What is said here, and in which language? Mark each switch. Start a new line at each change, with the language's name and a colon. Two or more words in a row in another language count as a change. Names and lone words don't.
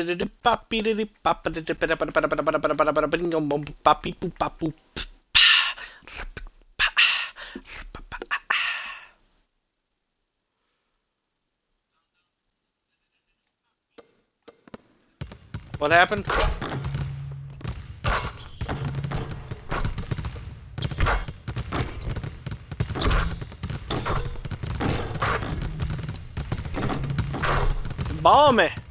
English: di di poppy di di pop di di bada bada bada bada bada bada bada bada bada bada poppy poop pop poop. What happened? Ball me.